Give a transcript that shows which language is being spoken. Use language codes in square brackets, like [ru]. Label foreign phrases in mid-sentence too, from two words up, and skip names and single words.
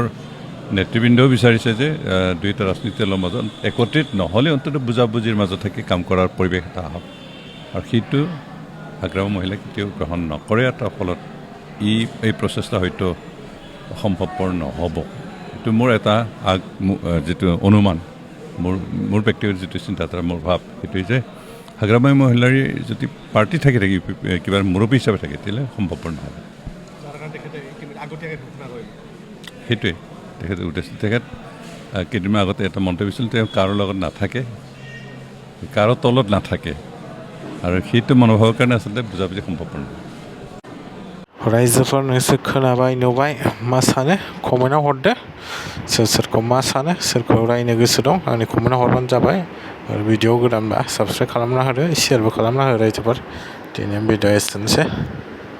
[as] নেতৃবৃন্দও বিচাৰিছে যে দুয়োটা ৰাজনীতিৰ দলৰ মাজত একত্ৰিত নহ'লে অন্ততঃ বুজাবুজিৰ মাজত থাকি কাম কৰাৰ পৰিৱেশ এটা আহক আৰু সেইটো হাগ্ৰামা মহিলাই কেতিয়াও গ্ৰহণ নকৰে তাৰ ফলত এই প্ৰচেষ্টা হয়তো সম্ভৱপৰ নহ'ব এইটো মোৰ এটা যিটো অনুমান মোৰ ব্যক্তিগত যিটো চিন্তাধাৰা মোৰ ভাৱ সেইটোৱে যে হাগ্ৰামা মহিলাৰী যদি পাৰ্টি থাকি কিবা মুৰব্বী হিচাপে থাকে তেতিয়াহ'লে সম্ভৱপৰ নহ'ব সেইটোৱে তেখেতে উদ্দেশ্য তেখেত কেইদিনমান আগতে এটা মন্তব্য দিছিল তেওঁ কাৰো লগত নাথাকে কাৰো তলত নাথাকে আৰু সেইটো মনোভাৱৰ কাৰণে আচলতে বুজাবুজি সম্ভৱপৰ নহয় [brx] रायजोफोर नोंसोर खोनाबाय नुबाय मा सानो कमेन्टआव हरदो सोरखौ मा सानो सोरखौ रायनो गोसो दं आंनि कमेन्टआव हरबानो जाबाय आरो भिडिअ गोदानबा साबस्क्राइब खालामना होदो शेयारबो खालामना हो रायजोफोर दिनै भिडिअ एसेनोसै